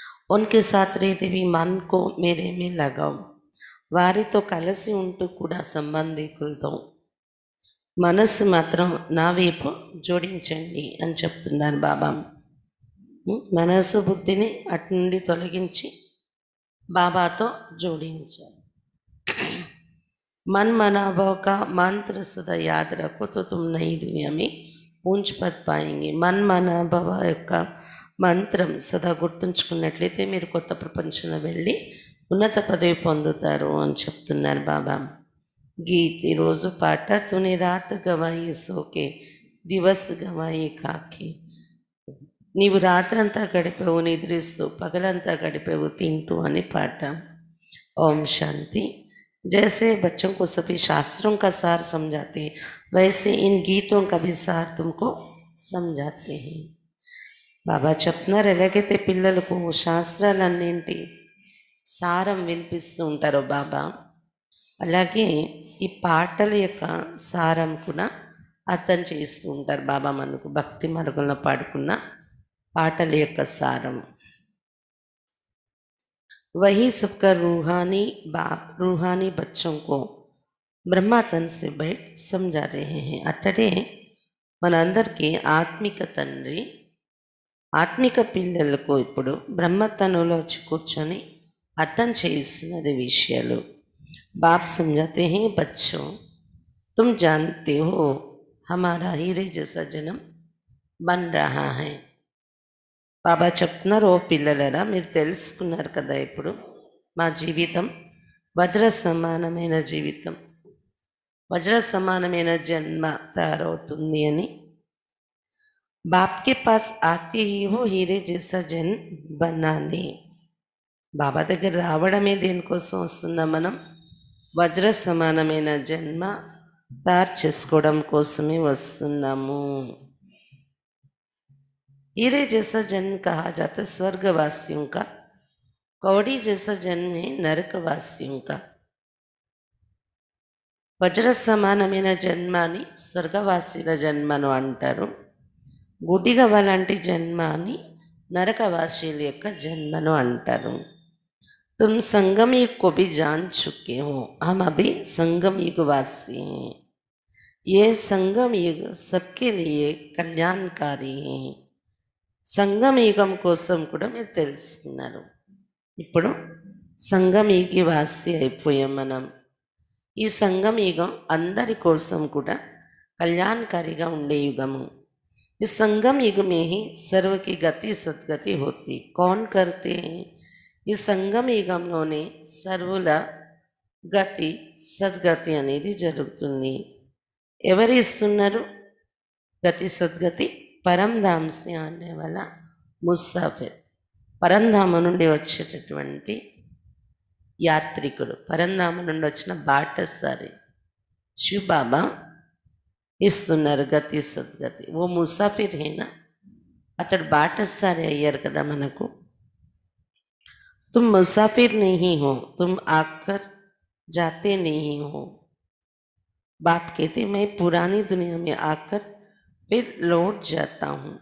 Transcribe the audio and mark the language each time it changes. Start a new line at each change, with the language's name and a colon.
Hindi: ఉన్కే సాత్ రేతే భీ మన్ కో మేరే మే లగావ్.
Telugu: వారితో కలిసి ఉంటూ కూడా సంబంధికులతో మనస్సు మాత్రం నా వైపు జోడించండి అని చెప్తున్నారు బాబా. మనస్సు బుద్ధిని అటు నుండి తొలగించి బాబాతో జోడించారు.
Hindi: मन मनाभाव का मंत्र सदा याद रखो तो तुम नई दुनिया में ऊंच पद पाएंगे.
Telugu: मन मनाभाव యొక్క మంత్రం సదా గుర్తుంచుకున్నట్లయితే మీరు కొత్త ప్రపంచంలో వెళ్ళి ఉన్నత పదవి పొందుతారు అని చెప్తున్నారు బాబా.
Hindi: గీత్
Telugu: ఈరోజు పాట,
Hindi: తుని రాత్ గవాయి సోకే దివస్ గవాయి కాకి.
Telugu: నీవు రాత్రంతా గడిపావు నిద్రిస్తూ, పగలంతా గడిపావు తింటూ అని పాట.
Hindi: ఓం శాంతి. जैसे बच्चों को सभी शास्त्रों का सार समझाते हैं, वैसे इन गीतों का भी सार तुमको समझाते हैं.
Telugu: బాబా చెప్తున్నారు, ఎలాగైతే పిల్లలకు శాస్త్రాలన్నింటి సారం వినిపిస్తూ ఉంటారో బాబా, అలాగే ఈ పాటల యొక్క సారం కూడా అర్థం చేస్తూ ఉంటారు బాబా మనకు. భక్తి మార్గంలో పాడుకున్న పాటల యొక్క సారం.
Hindi: वही सबका रूहानी बाप रूहानी बच्चों को ब्रह्मा तन से बैठ समझा रहे हैं.
Telugu: అతడే మనందరికీ ఆత్మిక తండ్రి ఆత్మిక పిల్లలకు ఇప్పుడు బ్రహ్మతనులో వచ్చి కూర్చొని అర్థం చేస్తున్నది విషయాలు.
Hindi: बाप समझाते हैं, बच्चों तुम जानते हो हमारा हीरे जैसा जन्म बन रहा है.
Telugu: బాబా చెప్తున్నారు, ఓ పిల్లలరా, మీరు తెలుసుకున్నారు కదా ఇప్పుడు మా జీవితం వజ్ర సమానమైన జీవితం, వజ్ర సమానమైన జన్మ తయారవుతుంది అని.
Hindi: బాప్కే పాస్ ఆతే హీ హో హీరే జైసా జన్ బనానే.
Telugu: బాబా దగ్గర రావడమే దేనికోసం వస్తున్నాం మనం? వజ్ర సమానమైన జన్మ తయారు చేసుకోవడం కోసమే వస్తున్నాము.
Hindi: हीरे जैसा जन्म कहा जाता है स्वर्गवासियों का, कौड़ी जैसा जन्म है नरकवासियों का.
Telugu: వజ్ర సమానమైన జన్మాని స్వర్గవాసుల జన్మను అంటారు. గుడిగవ్వ లాంటి జన్మాని నరకవాసుల యొక్క జన్మను అంటారు.
Hindi: तुम संगम युग को भी जान चुके हो, हम अभी संगम युग वासी हैं. ये संगम युग सबके लिए कल्याणकारी है.
Telugu: సంగమయుగం కోసం కూడా మీరు తెలుసుకున్నారు. ఇప్పుడు సంగమయుగి వాసి అయిపోయాం మనం. ఈ సంగమయుగం అందరి కోసం కూడా కళ్యాణకారిగా ఉండే యుగము.
Hindi: इस संगम युग में ही सर्व की गति सद्गति होती। कौन करते हैं?
Telugu: ఈ సంగమ యుగంలోనే సర్వుల గతి సద్గతి అనేది జరుగుతుంది. ఎవరు ఇస్తున్నారు గతి సద్గతి?
Hindi: పరంధామ్ సే ఆనే వాళ్ళ ముసాఫిర్,
Telugu: పరంధామ నుండి వచ్చేటటువంటి యాత్రికుడు, పరంధామ నుండి వచ్చిన బాటసారి శివ బాబా ఇస్తున్నారు గతి సద్గతి.
Hindi: ఓ ముసాఫిర్ హేనా,
Telugu: అతడు బాటసారి అయ్యారు కదా మనకు.
Hindi: तुम मुसाफिर नहीं हो, तुम आकर जाते नहीं हो. बाप कहते मैं पुरानी दुनिया में आकर फिर लौट जाता हूँ.